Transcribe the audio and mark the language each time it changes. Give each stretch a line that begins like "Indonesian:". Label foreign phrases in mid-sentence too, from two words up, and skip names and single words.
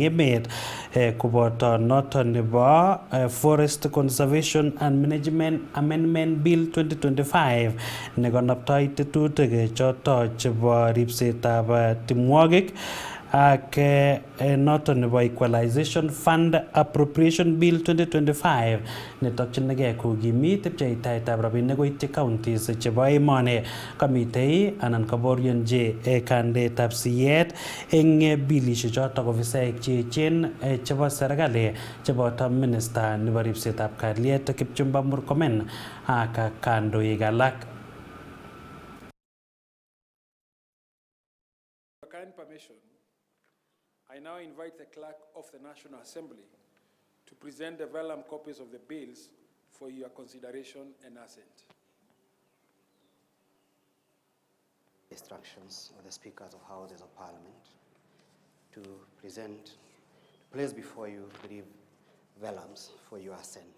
Kalenjin: emet koboto noto nebo Forest Conservation and Management Amendment Bill 2025 nekonoptoi tetutik choto chebo ribsetab timwogik ak noto nebo Equalization Fund Appropriation Bill 2025 netokchinigei kokimit pcheitaetab rabinik koityi counties chebo emoni. Kamitei anan kaborionji kandeetab siyet eng bilishek choto ofisaek cheechen chebo serikali cheboto minister nebo ribsetab kalyet Kipchumba Murkomen ak kandoik alak.
English: I now invite the Clerk of the National Assembly to present the vellum copies of the bills for your consideration and assent. Instructions of the Speakers of Houses of Parliament to place before you the vellums for your assent.